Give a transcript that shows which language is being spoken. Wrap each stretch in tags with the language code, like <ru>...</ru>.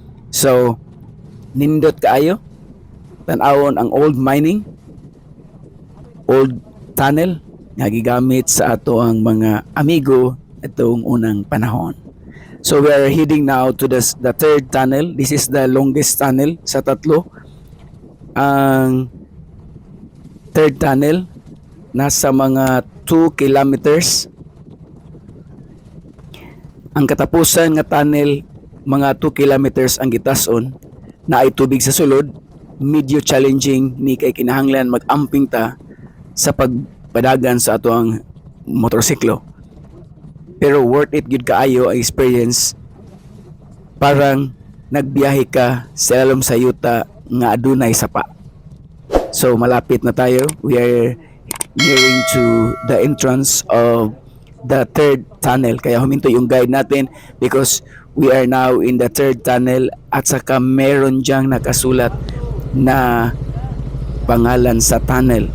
<ceb>So nindot kaayo tan-awon ang old mining, old tunnel nga gigamit sa ato ang mga amigo itong unang panahon.</ceb> <en>So we are heading now to the third tunnel. This is the longest tunnel sa tatlo.</en> <tl>Ang third tunnel nasa mga 2 kilometers.</tl> <ceb>Ang katapusan nga tunnel mga 2 kilometers ang gitason na ay tubig sa sulod. Medyo challenging ni kay kinahanglan mag-amping ta sa pagpadagan sa ato ang motorsiklo. Pero worth it gud kaayo ang experience. Parang nagbiyahe ka sa ilalom sa yuta nga adunay sapa.</ceb> <tl>So malapit na tayo.</tl> <en>We are nearing to the entrance of the third tunnel.</en> <tl>Kaya huminto yung guide natin</tl> <en>because we are now in the third tunnel</en> <tl>at saka meron diyang nakasulat na pangalan sa tunnel.</tl>